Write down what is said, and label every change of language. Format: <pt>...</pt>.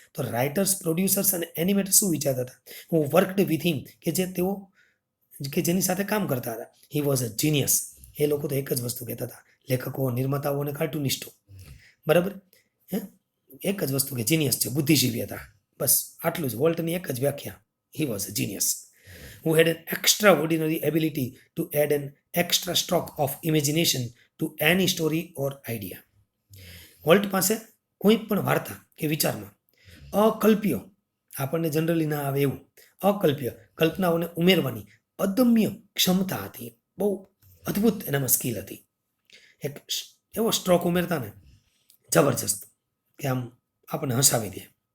<gu>તો writers, producers અને એનિમેટર્સ શું વિચારતા હતા? હું</gu> <en>worked with him,</en> <gu>કે જે તેઓ કે જેની સાથે કામ કરતા હતા.</gu> <en>He was a genius.</en> <gu>એ લોકો તો એક જ વસ્તુ કહેતા હતા, લેખકો, નિર્માતાઓ અને કાર્ટુનિસ્ટો. બરાબર, હે, એક જ વસ્તુ કે જીનિયસ છે, બુદ્ધિજીવી હતા. બસ આટલું જ વોલ્ટની એક જ વ્યાખ્યા.</gu> <en>He was a genius who had an extraordinary ability to add an extra stroke of imagination to any story or idea.</en> <gu>Volt પાસે કોઈ પણ વાર્તા કે વિચારમાં અકલ્પ્ય, આપણને જનરલી ના આવે એવું અકલ્પ્ય કલ્પનાઓને ઉમેરવાની અદમ્ય ક્ષમતા હતી. બહુ અદ્ભુત એનામાં સ્કિલ હતી. એક એવો સ્ટ્રોક ઉમેરતા ને જબરજસ્ત કે આમ આપણને હસાવી દે.</gu>